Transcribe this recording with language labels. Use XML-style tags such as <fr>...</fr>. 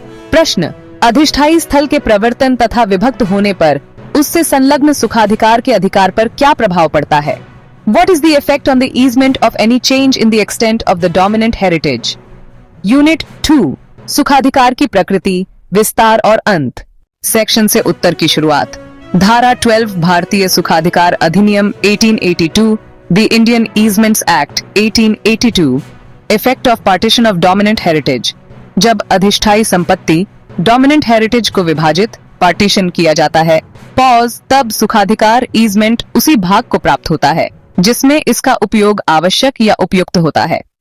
<hi>प्रश्न, अधिष्ठायी स्थल के प्रवर्तन तथा विभक्त होने पर उससे संलग्न सुखाधिकार के अधिकार पर क्या प्रभाव पड़ता है?</hi> <en>What is the effect on the easement of any change in the extent of the dominant heritage?</en> <hi>Unit 2, सुखाधिकार की प्रकृति, विस्तार और अंत। सेक्शन से उत्तर की शुरुआत। धारा 12 भारतीय सुखाधिकार अधिनियम 1882, the Indian ईजमेंट्स act 1882। Effect of partition of dominant heritage. जब अधिष्ठायी संपत्ति डोमिनेंट हेरिटेज को विभाजित पार्टीशन किया जाता है, पॉज, तब सुखाधिकार ईजमेंट उसी भाग को प्राप्त होता है जिसमें इसका उपयोग आवश्यक या उपयुक्त होता है।</hi>